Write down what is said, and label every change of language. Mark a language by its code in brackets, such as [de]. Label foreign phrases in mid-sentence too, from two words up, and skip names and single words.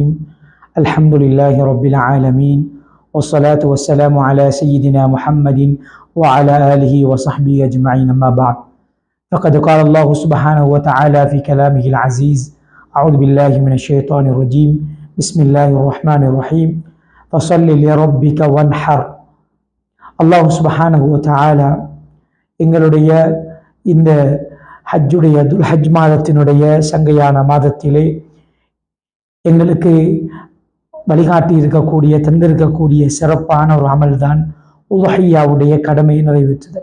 [ar] الحمد لله رب العالمين، والصلاة والسلام على سيدنا محمد وعلى آله وصحبه أجمعين، أما بعد. فقد قال الله سبحانه وتعالى في كلامه العزيز: أعوذ بالله من الشيطان الرجيم، بسم الله الرحمن الرحيم. فصل لربك وانحر. الله سبحانه وتعالى [ta] எங்களுடைய இந்த ஹஜ்ஜுடைய துல்ஹஜ் மாதத்தினுடைய சங்கையான மாதத்திலே எங்களுக்கு வழிகாட்டி இருக்கக்கூடிய தந்திருக்கக்கூடிய சிறப்பான ஒரு அமல்தான் உதுஹிய்யாவுடைய கடமையை நிறைவேற்றுதல்.